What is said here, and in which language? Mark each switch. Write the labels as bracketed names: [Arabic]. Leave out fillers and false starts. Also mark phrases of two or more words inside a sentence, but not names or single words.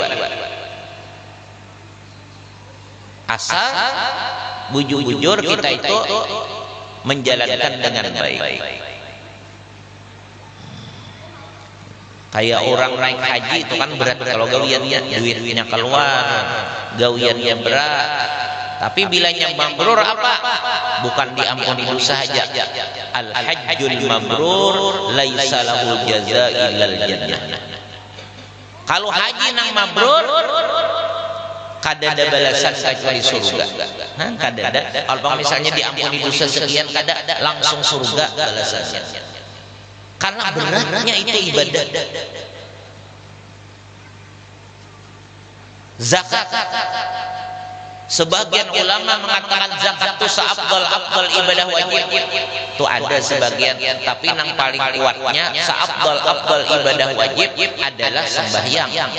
[Banjar] Asal bujur-bujur kita itu menjalankan dengan baik. Kayak orang naik haji itu kan berat, kalau gawiannya duitnya keluar, gawiannya berat. Tapi bilanya mabrur apa? Bukan diampuni dosa saja. [Arabic] الحج المبرور ليس له جزاء إلا الجنة. [Banjar] Kalau haji nang mabrur kada ada balasan kecuali surga. Kada ada. Kalau misalnya diampuni dosa sekian, kada ada, langsung surga balasannya. Karena beratnya itu ibadah. Zakat. Sebagian ulama mengatakan zakat itu seafdal ibadah wajib. Itu ada sebagian, tapi yang paling kuatnya seafdal ibadah wajib adalah sembahyang.